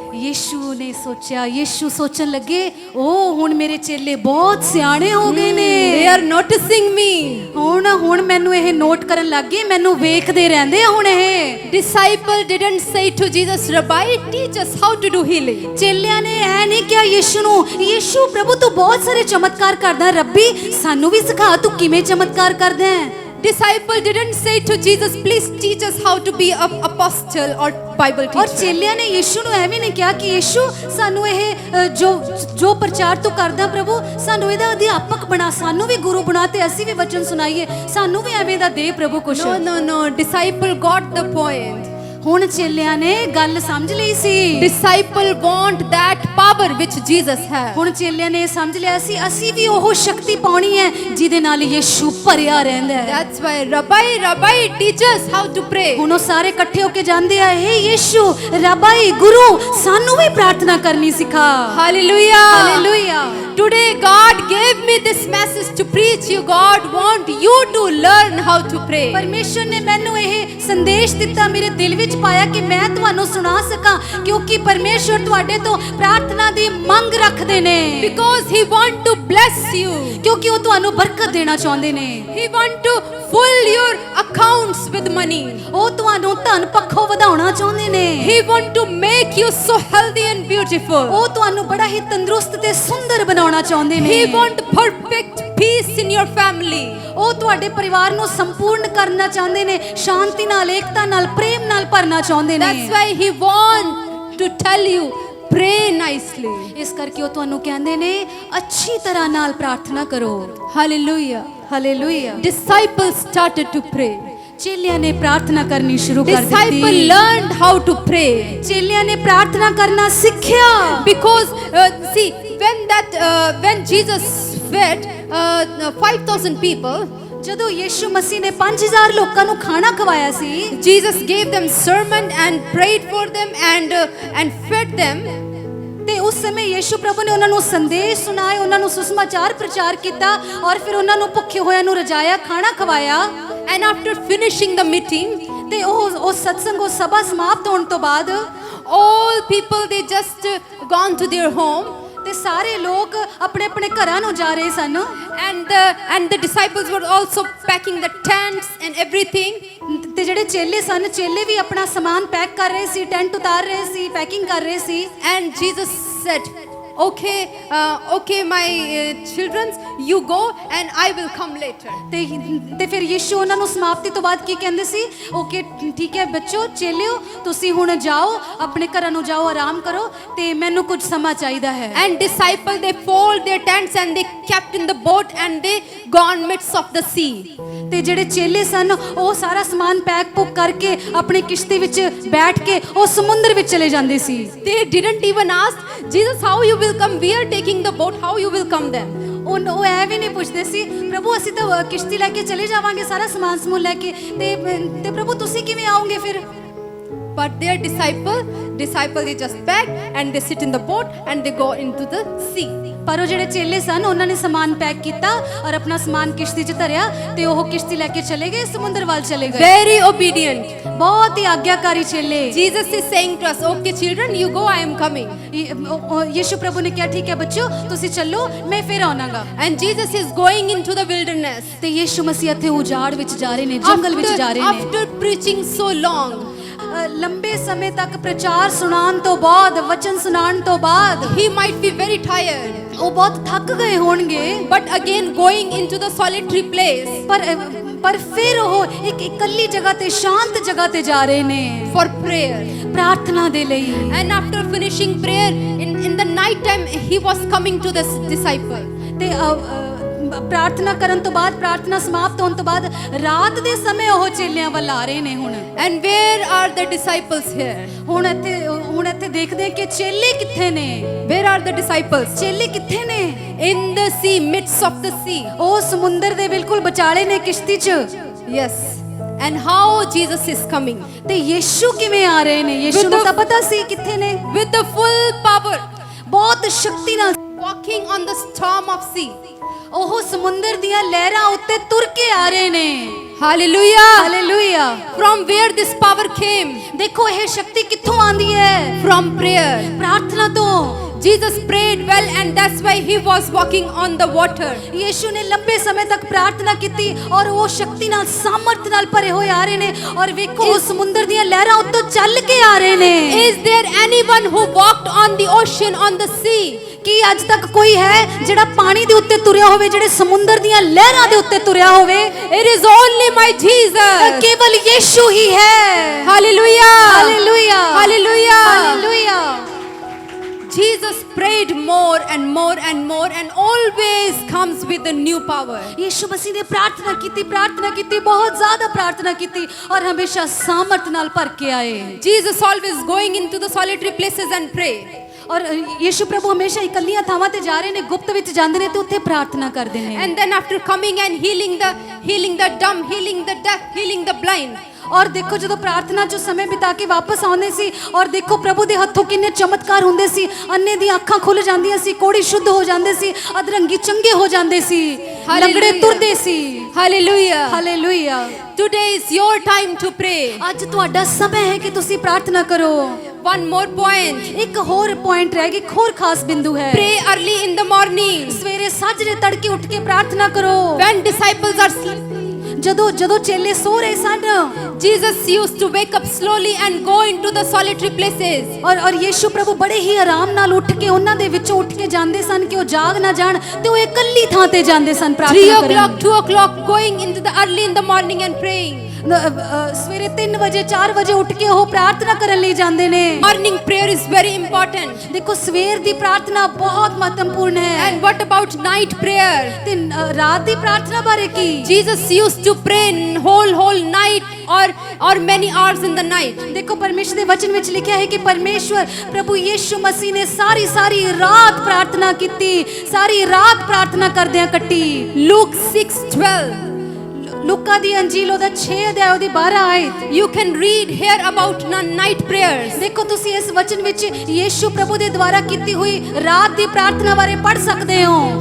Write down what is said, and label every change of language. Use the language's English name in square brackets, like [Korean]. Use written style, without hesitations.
[Punjabi] ਯਿਸੂ ਨੇ ਸੋਚਿਆ, ਯਿਸੂ ਸੋਚਣ ਲੱਗੇ, ਉਹ ਹੁਣ ਮੇਰੇ ਚੇਲੇ ਬਹੁਤ ਸਿਆਣੇ ਹੋ ਗਏ ਨੇ। [English] They are noticing me. [Punjabi] ਹੁਣ ਮੈਨੂੰ ਇਹ ਨੋਟ ਕਰਨ ਲੱਗ ਗਏ, ਮੈਨੂੰ ਵੇਖਦੇ ਰਹਿੰਦੇ ਆ ਹੁਣ ਇਹ। [English] Disciple didn't say to Jesus, Rabbi, teach us how to do healing. [Punjabi] ਚੇਲਿਆਂ ਨੇ ਐ ਨਹੀਂ ਕਿਹਾ ਯਿਸੂ ਨੂੰ, ਯਿਸੂ ਪ੍ਰਭੂ ਤੂੰ ਬਹੁਤ ਸਾਰੇ ਚਮਤਕਾਰ ਕਰਦਾ, ਰੱਬੀ ਸਾਨੂੰ ਵੀ ਸਿਖਾ ਤੂੰ ਕਿਵੇਂ ਚਮਤਕਾਰ ਕਰਦਾ ਹੈ। [English] Disciple didn't say to Jesus, please teach us how to be an apostle or Bible [Punjabi] ਔਰ [English] teacher. [Punjabi] ਚੇਲਿਆਂ ਨੇ ਯਿਸੂ ਨੂੰ ਐਵੇਂ ਨਹੀਂ ਕਿਹਾ ਕਿ ਯਿਸੂ ਸਾਨੂੰ ਇਹ ਜੋ ਪ੍ਰਚਾਰ ਤੂੰ ਕਰਦਾ ਪ੍ਰਭੂ ਸਾਨੂੰ ਇਹਦਾ ਅਧਿਆਪਕ ਬਣਾ, ਸਾਨੂੰ ਵੀ ਗੁਰੂ ਬਣਾ ਤੇ ਅਸੀਂ ਵੀ ਵਚਨ ਸੁਣਾਈਏ, ਸਾਨੂੰ ਵੀ ਐਵੇਂ ਦਾ ਦੇ ਪ੍ਰਭੂ ਕੁਛ। [English] No. Disciple got the point. [Punjabi] ਹੁਣ ਚੇਲਿਆਂ ਨੇ ਗੱਲ ਸਮਝ ਲਈ ਸੀ। [English] Disciple want that power which Jesus has. [Punjabi] ਹੁਣ ਚੇਲਿਆਂ ਨੇ ਸਮਝ ਲਿਆ ਸੀ ਅਸੀਂ ਵੀ ਉਹ ਸ਼ਕਤੀ ਪਾਉਣੀ ਹੈ ਜਿਹਦੇ ਨਾਲ ਯਿਸੂ ਭਰਿਆ ਰਹਿੰਦਾ ਹੈ। [English] That's why, Rabbi, teach us how to pray. [Punjabi] ਹੁਣ ਉਹ ਸਾਰੇ ਇਕੱਠੇ ਹੋ ਕੇ ਜਾਂਦੇ ਆ, ਹੇ ਯਿਸੂ, ਰੱਬਾਈ, ਗੁਰੂ ਸਾਨੂੰ ਵੀ ਪ੍ਰਾਰਥਨਾ ਕਰਨੀ ਸਿਖਾ। [English] Hallelujah. [Punjabi] Hallelujah. [English] Today God gave me this message to preach you. God want you to learn how to pray. [Punjabi] ਪਰਮੇਸ਼ਰ ਨੇ ਮੈਨੂੰ ਇਹ ਸੰਦੇਸ਼ ਦਿੱਤਾ, ਮੇਰੇ ਦਿਲ ਵਿੱਚ ਪਾਇਆ ਕਿ ਮੈਂ ਤੁਹਾਨੂੰ ਸੁਣਾ ਸਕਾਂ, ਕਿਉਂਕਿ ਪਰਮੇਸ਼ਰ ਤੁਹਾਡੇ ਤੋਂ ਪ੍ਰਾਰਥਨਾ ਦੀ ਮੰਗ ਰੱਖਦੇ ਨੇ। [English] Because he want to bless you. [Punjabi] ਕਿਉਂਕਿ ਉਹ ਤੁਹਾਨੂੰ ਬਰਕਤ ਦੇਣਾ ਚਾਹੁੰਦੇ ਨੇ। [English] He want to fill your accounts with money. [Punjabi] ਉਹ ਤੁਹਾਨੂੰ ਧਨ ਪੱਖੋਂ ਵਧਾਉਣਾ ਚਾਹੁੰਦੇ ਨੇ। [English] He want to make you so healthy and beautiful. [Punjabi] ਉਹ ਤੁਹਾਨੂੰ ਬੜਾ ਹੀ ਤੰਦਰੁਸਤ ਤੇ ਸੁੰਦਰ ਬਣਾਉਣਾ ਚਾਹੁੰਦੇ ਨੇ। [English] He want perfect peace in your family. [Punjabi] ਉਹ ਤੁਹਾਡੇ ਪਰਿਵਾਰ ਨੂੰ ਸੰਪੂਰਨ ਕਰਨਾ ਚਾਹੁੰਦੇ ਨੇ, ਸ਼ਾਂਤੀ ਨਾਲ, ਏਕਤਾ ਨਾਲ, ਪ੍ਰੇਮ ਨਾਲ ਭਰਨਾ ਚਾਹੁੰਦੇ ਨੇ। [English] That's why he want to tell you, pray nicely. [Punjabi] ਇਸ ਕਰਕੇ ਉਹ ਤੁਹਾਨੂੰ ਕਹਿੰਦੇ ਨੇ ਅੱਛੀ ਤਰ੍ਹਾਂ ਨਾਲ ਪ੍ਰਾਰਥਨਾ ਕਰੋ। [English] Hallelujah. [Punjabi] Hallelujah. [English] Disciples started to pray. [Punjabi] ਚੇਲਿਆਂ ਨੇ ਪ੍ਰਾਰਥਨਾ ਕਰਨੀ ਸ਼ੁਰੂ ਕਰ [English] Disciple [Punjabi] ਦਿੱਤੀ। [English] learned how to pray. [Punjabi] ਚੇਲਿਆਂ ਨੇ ਪ੍ਰਾਰਥਨਾ ਕਰਨਾ ਸਿੱਖਿਆ। [English] Because see, when Jesus fed 5,000 people, [Punjabi] ਜਦੋਂ ਯੀਸ਼ੂ ਮਸੀਹ ਨੇ 5000 ਲੋਕਾਂ ਨੂੰ ਖਾਣਾ ਖਵਾਇਆ ਸੀ, [English] Jesus gave them sermon and prayed for them and fed them. [Punjabi] ਤੇ ਉਸ ਸਮੇਂ ਯੀਸ਼ੂ ਪ੍ਰਭੂ ਨੇ ਉਹਨਾਂ ਨੂੰ ਸੰਦੇਸ਼ ਸੁਣਾਏ, ਉਹਨਾਂ ਨੂੰ ਸੁਸਮਾਚਾਰ ਪ੍ਰਚਾਰ ਕੀਤਾ ਔਰ ਫਿਰ ਉਹਨਾਂ ਨੂੰ ਭੁੱਖੇ ਹੋਇਆਂ ਨੂੰ ਰਜਾਇਆ, ਖਾਣਾ ਖਵਾਇਆ। [English] And after finishing the meeting, [Punjabi] ਤੇ ਉਹ ਸਤਸੰਗ, ਉਹ ਸਭਾ ਸਮਾਪਤ ਹੋਣ ਤੋਂ ਬਾਅਦ [English] all people, they just gone to their home. [Punjabi] ਤੇ ਸਾਰੇ ਲੋਕ ਆਪਣੇ ਆਪਣੇ ਘਰਾਂ ਨੂੰ ਜਾ ਰਹੇ ਸਨ। [English] And the disciples were also packing the tents and everything. [Punjabi] ਤੇ ਜਿਹੜੇ ਚੇਲੇ ਸਨ, ਚੇਲੇ ਵੀ ਆਪਣਾ ਸਮਾਨ ਪੈਕ ਕਰ ਰਹੇ ਸੀ, ਟੈਂਟ ਉਤਾਰ ਰਹੇ ਸੀ, ਪੈਕਿੰਗ ਕਰ ਰਹੇ ਸੀ। [English] And Jesus said, okay, my children, you go and I will come later. [Punjabi] ਤੇ ਫਿਰ ਯੀਸ਼ੂ ਉਹਨਾਂ ਨੂੰ ਸਮਾਪਤੀ ਤੋਂ ਬਾਅਦ ਕੀ ਕਹਿੰਦੇ ਸੀ? ਓਕੇ ਠੀਕ ਹੈ ਬੱਚੋ, ਚੇਲਿਓ ਤੁਸੀਂ ਹੁਣ ਜਾਓ, ਆਪਣੇ ਘਰਾਂ ਨੂੰ ਜਾਓ, ਆਰਾਮ ਕਰੋ ਤੇ ਮੈਨੂੰ ਕੁਝ ਸਮਾਂ ਚਾਹੀਦਾ ਹੈ। [English] And disciples, they fold their tents and they kept in the boat and they gone midst of the sea. [Punjabi] ਤੇ ਜਿਹੜੇ ਚੇਲੇ ਸਨ ਉਹ ਸਾਰਾ ਸਮਾਨ ਪੈਕ ਪੁੱਕ ਕਰਕੇ ਆਪਣੀ ਕਿਸ਼ਤੀ ਵਿੱਚ ਬੈਠ ਕੇ ਉਹ ਸਮੁੰਦਰ ਵਿੱਚ ਚਲੇ ਜਾਂਦੇ ਸੀ। [English] They didn't even ask Jesus, how you will come? We are taking the boat. How you will come then? [Punjabi] ਉਹ ਐ ਵੀ ਨਹੀਂ ਪੁੱਛਦੇ ਸੀ, ਪ੍ਰਭੂ ਅਸੀਂ ਤਾਂ ਕਿਸ਼ਤੀ ਲੈ ਕੇ ਚਲੇ ਜਾਵਾਂਗੇ ਸਾਰਾ ਸਮਾਨ ਸਮੂਨ ਲੈ ਕੇ, ਤੇ ਪ੍ਰਭੂ ਤੁਸੀਂ ਕਿਵੇਂ ਆਓਗੇ ਫਿਰ? [English] But their disciple they just pack and they sit in the boat and they go into the sea. [Punjabi] ਪਰ ਉਹ ਜਿਹੜੇ ਚੇਲੇ ਸਨ ਉਹਨਾਂ ਨੇ ਸਮਾਨ ਪੈਕ ਕੀਤਾ ਔਰ ਆਪਣਾ ਸਮਾਨ ਕਿਸ਼ਤੀ 'ਚ ਧਰਿਆ ਤੇ ਉਹ ਕਿਸ਼ਤੀ ਲੈ ਕੇ ਚਲੇ ਗਏ, ਸਮੁੰਦਰ ਵੱਲ ਚਲੇ ਗਏ। [English] Very obedient. [Punjabi] ਬਹੁਤ ਹੀ ਆਗਿਆਕਾਰੀ ਚੇਲੇ। [English] Jesus is saying to us, okay children, you go, I am coming. [Punjabi] Yishu ਪ੍ਰਭੂ ਨੇ ਕਿਹਾ ਠੀਕ ਹੈ ਬੱਚੋ ਤੁਸੀਂ ਚੱਲੋ, ਮੈਂ ਫਿਰ ਆਉਣਾਗਾ। [English] And Jesus is going into the wilderness. [Punjabi] ਤੇ ਯੀਸ਼ੂ ਮਸੀਹ ਇੱਥੇ ਉਜਾੜ ਵਿੱਚ ਜਾ ਰਹੇ ਨੇ, ਜੰਗਲ ਵਿੱਚ ਜਾ ਰਹੇ ਨੇ। [English] After preaching so long, [Punjabi] ਲੰਬੇ ਸਮੇਂ ਤੱਕ ਪ੍ਰਚਾਰ ਸੁਣਾਉਣ ਤੋਂ ਬਾਅਦ, ਵਚਨ ਸੁਣਾਉਣ ਤੋਂ ਬਾਅਦ [English] he might be very tired. [Punjabi] ਉਹ ਬਹੁਤ ਥੱਕ ਗਏ ਹੋਣਗੇ। [English] But again going into the solitary place. [Punjabi] ਪਰ ਫਿਰ ਉਹ ਇੱਕ ਇਕੱਲੀ ਜਗ੍ਹਾ ਤੇ, ਸ਼ਾਂਤ ਜਗ੍ਹਾ ਤੇ ਜਾ ਰਹੇ ਨੇ [English] For prayer. [Punjabi] ਪ੍ਰਾਰਥਨਾ ਦੇ ਲਈ। [English] And after finishing prayer, in the night time, he was coming to this disciple. [Punjabi] ਤੇ ਪ੍ਰਾਰਥਨਾ ਕਰਨ ਤੋਂ ਬਾਅਦ, ਪ੍ਰਾਰਥਨਾ ਸਮਾਪਤ ਹੋਣ ਤੋਂ ਬਾਅਦ ਰਾਤ ਦੇ ਸਮੇਂ ਉਹ ਚੇਲਿਆਂ ਵੱਲ ਆ ਰਹੇ ਨੇ ਹੁਣ। [English] And where are the disciples here? [Punjabi] ਹੁਣ ਇੱਥੇ ਦੇਖਦੇ ਹਾਂ ਕਿ ਚੇਲੇ ਕਿੱਥੇ ਨੇ? [English] Where are the disciples? [Punjabi] ਚੇਲੇ ਕਿੱਥੇ ਨੇ? [English] In the sea, midst of the sea. [Punjabi] ਉਹ ਸਮੁੰਦਰ ਦੇ ਬਿਲਕੁਲ ਵਿਚਾਲੇ ਨੇ, ਕਿਸ਼ਤੀ 'ਚ। [English] Yes. And how Jesus is coming? [Punjabi] ਤੇ ਯੀਸ਼ੂ ਕਿਵੇਂ ਆ ਰਹੇ ਨੇ? ਯੀਸ਼ੂ ਨੂੰ ਤਾਂ ਪਤਾ ਸੀ ਕਿੱਥੇ ਨੇ। [English] With the full power. [Punjabi] ਬਹੁਤ ਸ਼ਕਤੀ ਨਾਲ [English] Walking on the storm of sea. [Punjabi] ਉਹ ਸਮੁੰਦਰ ਦੀਆਂ ਲਹਿਰਾਂ ਉੱਤੇ ਤੁਰ ਕੇ ਆ ਰਹੇ ਨੇ। [English] Hallelujah. [Punjabi] Hallelujah. [English] From where this power came? [Punjabi] ਦੇਖੋ ਇਹ ਸ਼ਕਤੀ ਕਿੱਥੋਂ ਆਂਦੀ ਹੈ? [English] From prayer. [Punjabi] ਪ੍ਰਾਰਥਨਾ ਤੋਂ। [English] Jesus prayed well and that's why he was walking on the water. [Punjabi] Yishu ਨੇ ਲੰਬੇ ਸਮੇਂ ਤੱਕ ਪ੍ਰਾਰਥਨਾ ਕੀਤੀ ਔਰ ਉਹ ਸ਼ਕਤੀ ਨਾਲ, ਸਾਮਰਥ ਨਾਲ ਭਰੇ ਹੋਏ ਆ ਰਹੇ ਨੇ ਔਰ ਵੇਖੋ ਉਹ ਸਮੁੰਦਰ ਦੀਆਂ ਲਹਿਰਾਂ ਉੱਤੋਂ ਚੱਲ ਕੇ ਆ ਰਹੇ ਨੇ। [English] Is there anyone who walked on the ocean, on the sea? [Punjabi] ਕੀ ਅੱਜ ਤੱਕ ਕੋਈ ਹੈ ਜਿਹੜਾ ਪਾਣੀ ਦੇ ਉੱਤੇ ਤੁਰਿਆ ਹੋਵੇ, ਜਿਹੜੇ ਸਮੁੰਦਰ ਦੀਆਂ ਲਹਿਰਾਂ ਦੇ ਉੱਤੇ ਤੁਰਿਆ ਹੋਵੇ? [English] It is only my Jesus. [Punjabi] ਕੇਵਲ ਯੀਸ਼ੂ ਹੀ ਹੈ। [English] Hallelujah. [Punjabi] Hallelujah. [English] Hallelujah. [Punjabi] Hallelujah. [English] Jesus prayed more and more and more and always comes with a new power. [Punjabi] Yishu ਮਸੀਹ ਨੇ ਪ੍ਰਾਰਥਨਾ ਕੀਤੀ, ਬਹੁਤ ਜ਼ਿਆਦਾ ਪ੍ਰਾਰਥਨਾ ਕੀਤੀ ਔਰ ਹਮੇਸ਼ਾ ਸਾਮਰਥ ਨਾਲ ਭਰ ਕੇ ਆਏ। [English] Jesus always going into the solitary places and pray. [Punjabi] ਔਰ ਯੀਸ਼ੂ ਪ੍ਰਭੂ ਹਮੇਸ਼ਾ ਇਕੱਲੀਆਂ ਥਾਵਾਂ ਤੇ ਜਾ ਰਹੇ ਨੇ, ਗੁਪਤ ਵਿੱਚ ਜਾਂਦੇ ਨੇ ਤੇ ਉੱਥੇ ਪ੍ਰਾਰਥਨਾ ਕਰਦੇ ਨੇ। [English] And then after coming and healing the dumb, healing the deaf, healing the blind. [Punjabi] ਔਰ ਦੇਖੋ ਜਦੋਂ ਪ੍ਰਾਰਥਨਾ ਚੋਂ ਸਮੇਂ ਬਿਤਾ ਕੇ ਵਾਪਸ ਆਉਂਦੇ ਸੀ ਔਰ ਦੇਖੋ ਪ੍ਰਭੂ ਦੇ ਹੱਥੋਂ ਕਿੰਨੇ ਚਮਤਕਾਰ ਹੁੰਦੇ ਸੀ। ਅੰਨੇ ਦੀਆਂ ਅੱਖਾਂ ਖੁੱਲ ਜਾਂਦੀਆਂ ਸੀ, ਕੋੜੀ ਸ਼ੁੱਧ ਹੋ ਜਾਂਦੇ ਸੀ, ਅਧਰੰਗੀ ਚੰਗੇ ਹੋ ਜਾਂਦੇ ਸੀ, ਲੰਗੜੇ ਤੁਰਦੇ ਸੀ। [English] Hallelujah. [Punjabi] Hallelujah. [English] Today is your time to pray. [Punjabi] ਅੱਜ ਤੁਹਾਡਾ ਸਮਾਂ ਹੈ ਕਿ ਤੁਸੀਂ ਪ੍ਰਾਰਥਨਾ ਕਰੋ। [English] One more point. [Punjabi] ਇੱਕ ਹੋਰ ਪੁਆਇੰਟ ਰਹਿ ਗਿਆ, ਇੱਕ ਹੋਰ ਖਾਸ ਬਿੰਦੂ ਹੈ। [English] Pray early in the morning. [Punjabi] ਸਵੇਰੇ ਸਾਜਰੇ ਤੜਕੇ ਉੱਠ ਕੇ ਪ੍ਰਾਰਥਨਾ ਕਰੋ। [English] When disciples are sleeping, [Punjabi] ਜਦੋਂ ਚੇਲੇ ਸੋ ਰਹੇ ਸਨ, [English] Jesus used to wake up slowly and go into the solitary places. [Punjabi] ਔਰ ਯੀਸ਼ੂ ਪ੍ਰਭੂ ਬੜੇ ਹੀ ਆਰਾਮ ਨਾਲ ਉੱਠ ਕੇ ਉਹਨਾਂ ਦੇ ਵਿੱਚੋਂ ਉੱਠ ਕੇ ਜਾਂਦੇ ਸਨ ਕਿ ਉਹ ਜਾਗ ਨਾ ਜਾਣ ਤੇ ਉਹ ਇਕੱਲੀ ਥਾਂ ਤੇ ਜਾਂਦੇ ਸਨ [English] 3 [Punjabi] ਪ੍ਰਾਰਥਨਾ [English] o'clock, [Punjabi] ਕਰਨ। [English] 2 o'clock, going into the early in the morning and praying. [Punjabi] ਸਵੇਰੇ 3 ਵਜੇ 4 ਵਜੇ ਉੱਠ ਕੇ ਉਹ ਪ੍ਰਾਰਥਨਾ ਕਰਨ ਲਈ ਜਾਂਦੇ ਨੇ। [English] Morning prayer is very important. [Punjabi] ਦੇਖੋ ਸਵੇਰ ਦੀ ਪ੍ਰਾਰਥਨਾ ਬਹੁਤ ਮਹੱਤਵਪੂਰਨ ਹੈ। [English] And what about night prayer? [Punjabi] ਤੇ ਰਾਤ ਦੀ ਪ੍ਰਾਰਥਨਾ ਬਾਰੇ ਕੀ? [English] Jesus used to pray whole night or many hours in the night. [Punjabi] ਦੇਖੋ ਪਰਮੇਸ਼ਰ ਦੇ ਵਚਨ ਵਿੱਚ ਲਿਖਿਆ ਹੈ ਕਿ ਪਰਮੇਸ਼ਵਰ ਪ੍ਰਭੂ ਯੀਸ਼ੂ ਮਸੀਹ ਨੇ ਸਾਰੀ ਰਾਤ ਪ੍ਰਾਰਥਨਾ ਕੀਤੀ, ਸਾਰੀ ਰਾਤ ਪ੍ਰਾਰਥਨਾ ਕਰਦਿਆਂ ਕੱਟੀ। [English] Luke 6:12. [Punjabi] ਲੂਕਾ ਦੀ ਅੰਜੀਲ ਉਹਦਾ 6 ਅਧਿਆਇ ਉਹਦੀ 12 ਆਇਤ। [English] You can read here about night prayers. [Punjabi] ਦੇਖੋ ਤੁਸੀਂ ਇਸ ਵਚਨ ਵਿੱਚ ਯੀਸ਼ੂ ਪ੍ਰਭੂ ਦੇ ਦੁਆਰਾ ਕੀਤੀ ਹੋਈ ਰਾਤ ਦੀ ਪ੍ਰਾਰਥਨਾ ਬਾਰੇ ਪੜ੍ਹ ਸਕਦੇ ਹੋ।